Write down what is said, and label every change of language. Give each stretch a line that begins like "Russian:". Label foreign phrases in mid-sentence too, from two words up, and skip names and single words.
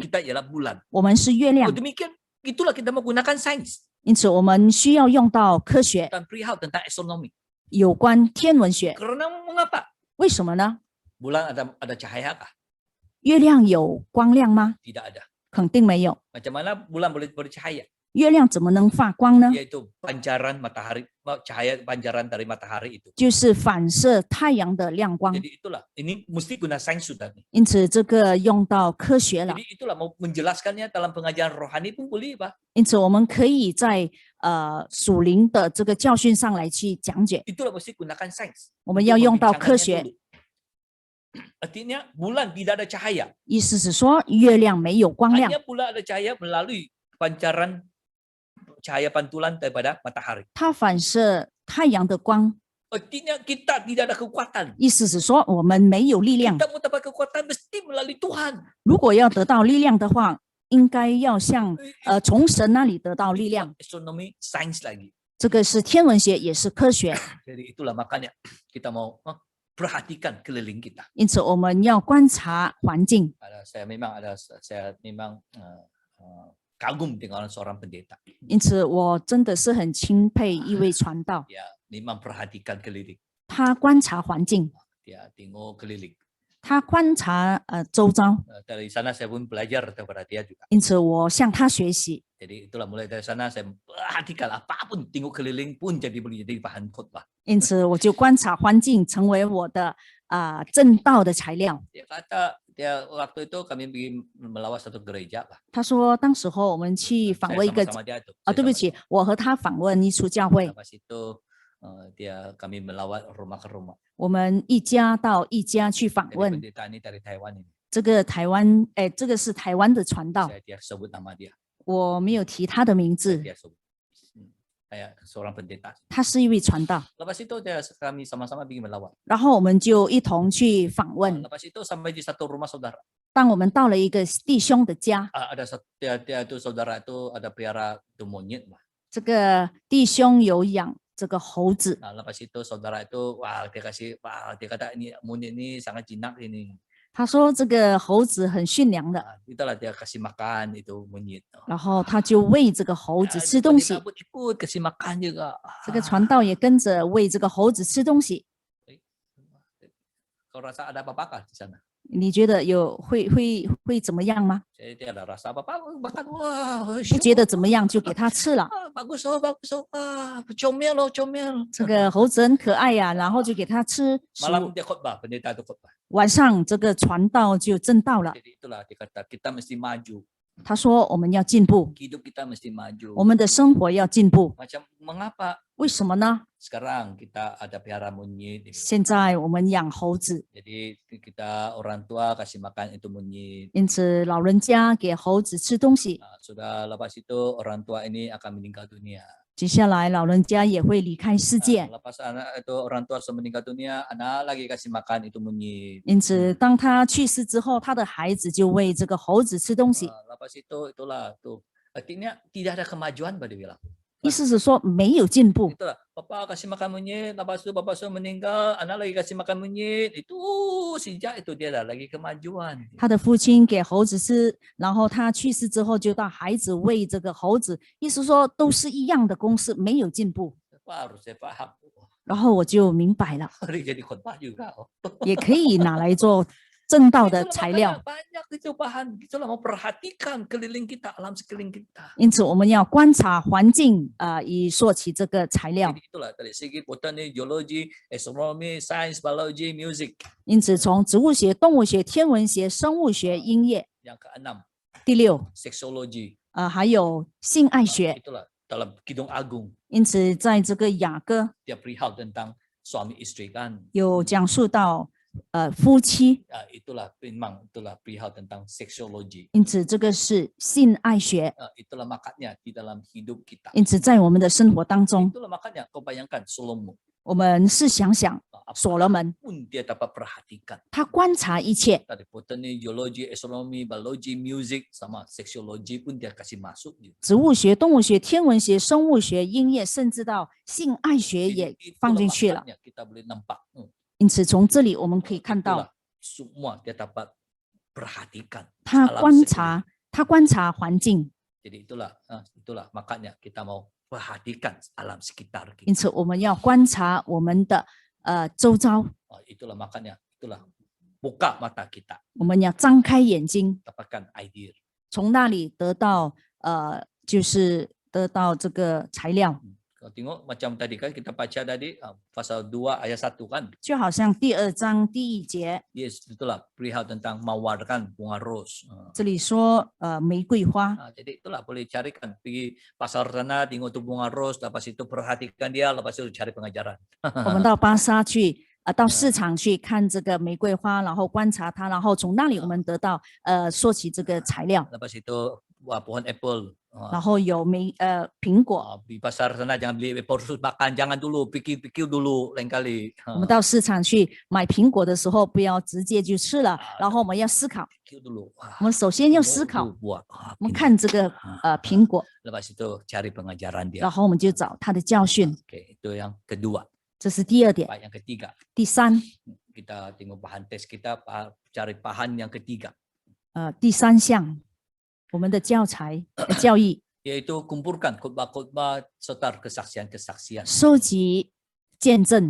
Malay: Kita ialah bulan.
Chinese: 我们是月亮，
Malay: Demikian itulah kita menggunakan sains
Chinese: 因此我们需要用到科学，
Malay: dan perihal tentang astronomi.
Chinese: 有关天文学。
Malay: Karena mengapa?
Chinese: 为什么呢？
Malay: Bulan ada cahaya kah?
Chinese: 月亮有光亮吗？
Malay: Tidak ada.
Chinese: 肯定没有。
Malay: Macam mana bulan boleh bercahaya?
Chinese: 月亮怎么能发光呢？
Malay: Yaitu pancaran matahari, cahaya pancaran dari matahari itu.
Chinese: 就是反射太阳的亮光。
Malay: Jadi itulah, ini mesti guna sains sudah nih.
Chinese: 因此这个用到科学了。
Malay: Jadi itulah mau menjelaskannya dalam pengajaran rohani pun boleh, Pak.
Chinese: 因此我们可以在属灵的这个教训上来去讲解。
Malay: Itulah mesti gunakan sains.
Chinese: 我们要用到科
Malay: Membicarakannya
Chinese: 学，
Malay: dulu. Artinya bulan tidak ada cahaya.
Chinese: 意思是说月亮没有光亮，
Malay: Hanya bulan ada cahaya melalui pancaran cahaya pantulan daripada matahari.
Chinese: 它反射太阳的光，
Malay: Artinya kita tidak ada kekuatan.
Chinese: 意思是说我们没有力量。
Malay: Kita mau dapat kekuatan mesti melalui Tuhan.
Chinese: 如果要得到力量的话，应该要向从神那里得到力量。
Malay: Astronomi sains lagi.
Chinese: 这个是天文学，也是科学。
Malay: Jadi itulah makanya kita mau perhatikan keliling kita.
Chinese: 因此我们要观察环境。
Malay: Saya memang kagum dengan seorang pendeta.
Chinese: 因此我真的是很钦佩一位传道，
Malay: Dia memang perhatikan keliling.
Chinese: 他观察环境，
Malay: Dia tengok keliling.
Chinese: 他观察周遭。
Malay: Dari sana saya pun belajar daripada dia juga.
Chinese: 因此我向他学习。
Malay: Jadi itulah mulai dari sana saya perhatikan apapun tengok keliling pun boleh jadi bahan khotbah.
Chinese: 因此我就观察环境，成为我的正道的材料。
Malay: Dia kata dia waktu itu kami pergi melawat satu gereja, Pak.
Chinese: 他说，当时候我们去访
Malay: Saya
Chinese: 问一个
Malay: sama-sama dia itu.
Chinese: 对不起，我和他访问一处教会，
Malay: Pas itu kami melawat rumah ke rumah.
Chinese: 我们一家到一家去访
Malay: Jadi
Chinese: 问。
Malay: pendeta ini dari Taiwan ini.
Chinese: 这个台湾，这个是台湾的传道，
Malay: Dia sebut nama dia.
Chinese: 我没有提他的名字，
Malay: Dia sebut. Kayak seorang pendeta.
Chinese: 他是一位传道。
Malay: Lepas itu kami sama-sama pergi melawat.
Chinese: 然后我们就一同去访问。
Malay: Lepas itu sampai di satu rumah saudara.
Chinese: 当我们到了一个弟兄的家，
Malay: Ada dia itu saudara itu ada pelihara itu monyet, Pak.
Chinese: 这个弟兄有养这个猴子，
Malay: Nah, lepas itu saudara itu dia kata ini monyet ini sangat jinak ini.
Chinese: 他说这个猴子很驯良的，
Malay: Itulah dia kasih makan itu monyet.
Chinese: 然后他就喂这个猴子吃东西
Malay: Pendeta。pun ikut kasih makan juga.
Chinese: 这个传道也跟着喂这个猴子吃东西。
Malay: Kau rasa ada apa-apa di sana?
Chinese: 你觉得会怎么样吗？
Malay: Saya tidak ada rasa apa-apa, makan wah,
Chinese: 不觉得怎么样就给他吃了。
Malay: bagus oh, bagus oh, comel oh, comel.
Chinese: 这个猴子很可爱呀、然后就给他吃食
Malay: Malam
Chinese: 物。
Malay: dia khotbah, pendeta itu khotbah.
Chinese: 晚上这个传道就正道了。
Malay: Jadi itulah dia kata kita mesti maju,
Chinese: 他说我们要进步，
Malay: hidup kita mesti maju.
Chinese: 我们的生活要进步。
Malay: Macam mengapa
Chinese: 为什么呢？
Malay: sekarang kita ada pelihara monyet,
Chinese: 现在我们养猴子，
Malay: jadi kita orang tua kasih makan itu monyet.
Chinese: 因此老人家给猴子吃东西，
Malay: Sudah lepas itu orang tua ini akan meninggal dunia.
Chinese: 接下来老人家也会离开世界。
Malay: Lepas anak itu orang tua sudah meninggal dunia, anak lagi kasih makan itu monyet.
Chinese: 因此，当他去世之后，他的孩子就喂这个猴子吃东西。
Malay: Lepas itu itulah tuh artinya tidak ada kemajuan, Pak dibilang.
Chinese: 意思是说没有进步。
Malay: Itulah, Papa kasih makan monyet, lepas itu Papa sudah meninggal, anak lagi kasih makan monyet, itu sejak itu dia dah lagi kemajuan.
Chinese: 他的父亲给猴子吃，然后他去世之后就到孩子喂这个猴子，意思说都是一样的公式，没有进步。
Malay: Baru saya paham.
Chinese: 然后我就明白了，
Malay: Hari jadi khotbah juga.
Chinese: 也可以拿来做正道的
Malay: Itulah
Chinese: 材
Malay: makanya
Chinese: 料。
Malay: banyak itu bahan, itulah mau perhatikan keliling kita, alam sekeliling kita.
Chinese: 因此，我们要观察环境以说起这个材料。
Malay: Jadi itulah dari segi botani, geologi, astronomi, sains, biologi, music.
Chinese: 因此，从植物学、动物学、天文学、生物学、音乐，
Malay: Yang keenam,
Chinese: 第六，
Malay: seksologi.
Chinese: 还有性爱学。
Malay: Itulah dalam Kidung Agung
Chinese: 因此，在这个雅歌
Malay: dia perihal tentang suami istri kan.
Chinese: 有讲述到夫妻，
Malay: Itulah memang itulah perihal tentang seksologi.
Chinese: 因此这个是性爱学。
Malay: Itulah makanya di dalam hidup kita.
Chinese: 因此，在我们的生活当中，
Malay: Itulah makanya kau bayangkan Salomo.
Chinese: 我们试想想，所罗门
Malay: Pun dia dapat perhatikan
Chinese: 他观察一切，
Malay: dari botani, geologi, astronomi, biologi, music sama seksologi pun dia kasih masuk.
Chinese: 植物学、动物学、天文学、生物学、音乐，甚至到性爱学
Malay: Jadi
Chinese: 也
Malay: itulah
Chinese: 放进去了。
Malay: makanya kita boleh nampak.
Chinese: 因此，从这里我们可以看
Malay: Itulah
Chinese: 到，
Malay: semua dia dapat perhatikan
Chinese: 他
Malay: alam
Chinese: 观
Malay: sekeliling.
Chinese: 察，他观察环境。
Malay: Jadi itulah makanya kita mau perhatikan alam sekitar kita.
Chinese: 因此，我们要观察我们的周遭，
Malay: Itulah makanya itulah buka mata kita,
Chinese: 我们要张开眼睛，
Malay: dapatkan idea.
Chinese: 从那里得到就是得到这个材料，
Malay: Kalau tengok macam tadi kan kita baca tadi pasal 2 ayat 1 kan.
Chinese: 就好像第2章第1节
Malay: Yes, itulah perihal tentang mawarkan bunga ros.
Chinese: 这里说玫瑰花，
Malay: Jadi itulah boleh carikan pergi pasar sana tengok tu bunga ros, lepas itu perhatikan dia, lepas itu cari pengajaran.
Chinese: 我们到巴沙去到市场去看这个玫瑰花，然后观察它，然后从那里我们得到说起这个材料，
Malay: Lepas itu pohon apple.
Chinese: 然后有苹果。
Malay: Di pasar sana jangan beli apple terus makan, jangan dulu, pikir-pikir dulu lain kali.
Chinese: 我们到市场去买苹果的时候，不要直接就吃了，然后我们要思考。
Malay: Pikir dulu. Wah,
Chinese: 我们首先要
Malay: tengok
Chinese: 思考，
Malay: tu buah.
Chinese: 我们看这个苹果，
Malay: Lepas itu cari pengajaran dia.
Chinese: 然后我们就找它的教训，
Malay: Oke, itu yang kedua.
Chinese: 这是第2点。
Malay: Baik, yang ketiga.
Chinese: 第3，
Malay: Kita tengok bahan tes kita, cari bahan yang ketiga.
Chinese: 第3项，我们的教材教义
Malay: Yaitu kumpulkan khotbah-khotbah serta kesaksian-kesaksian.
Chinese: 收集见证